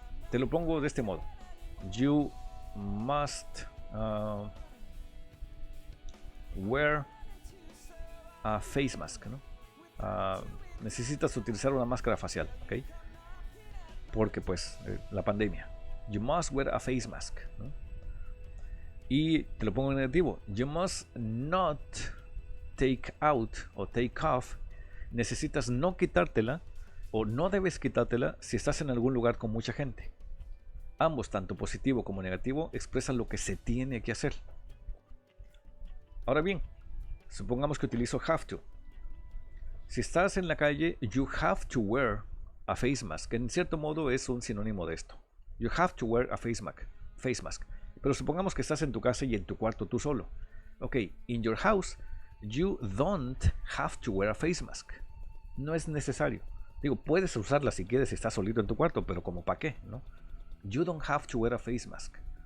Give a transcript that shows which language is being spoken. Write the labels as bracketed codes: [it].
[es] Te lo pongo de este modo. [en] You must wear a face mask, ¿no? [es] Necesitas utilizar una máscara facial, ¿ok? Porque pues la pandemia. [en] You must wear a face mask, ¿no? [es] Y te lo pongo en negativo. [en] You must not take out o take off. [es] Necesitas no quitártela o no debes quitártela si estás en algún lugar con mucha gente. Ambos, tanto positivo como negativo, expresan lo que se tiene que hacer. Ahora bien, supongamos que utilizo have to. Si estás en la calle, [en] you have to wear a face mask, [es] que en cierto modo es un sinónimo de esto. [en] You have to wear a face mask. [es] Pero supongamos que estás en tu casa y en tu cuarto tú solo. [en] Ok, in your house, you don't have to wear a face mask. [es] No es necesario. Digo, puedes usarla si quieres si estás solito en tu cuarto, pero como para qué, ¿no? [en] You don't have to wear a face mask.